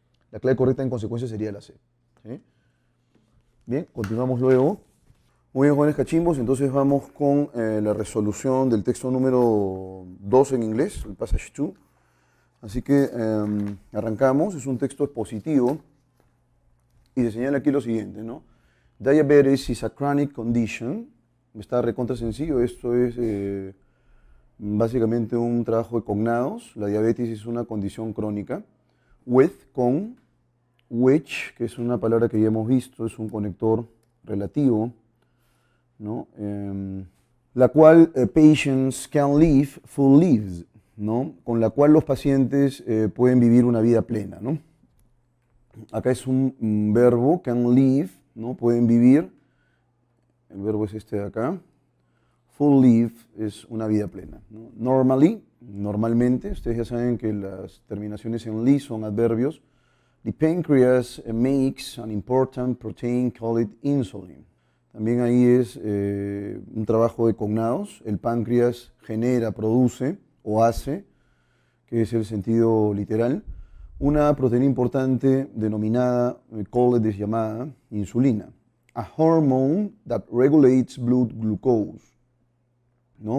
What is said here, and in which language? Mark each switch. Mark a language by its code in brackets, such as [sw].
[es] La clave correcta en consecuencia sería la C, ¿sí? Bien, continuamos luego. Muy bien, jóvenes cachimbos, entonces vamos con la resolución del texto número 2 en inglés, el passage 2. Así que arrancamos, es un texto expositivo y se señala aquí lo siguiente, ¿no? [en] Diabetes is a chronic condition. [es] Está recontra sencillo, esto es básicamente un trabajo de cognados. La diabetes es una condición crónica. With, con, which, que es una palabra que ya hemos visto, es un conector relativo, ¿no? La cual [en] patients can live full lives, ¿no? [es] Con la cual los pacientes pueden vivir una vida plena, ¿no? Acá es un verbo, [en] can live, [es] ¿no? Pueden vivir, el verbo es este de acá. [en] Full live [es] es una vida plena, ¿no? Normally, normalmente, ustedes ya saben que las terminaciones en li son adverbios. [en] The pancreas makes an important protein called insulin. [es] También ahí es un trabajo de cognados. El páncreas genera, produce o hace, que es el sentido literal, una proteína importante denominada, called es llamada, insulina. [en] A hormone that regulates blood glucose, ¿no?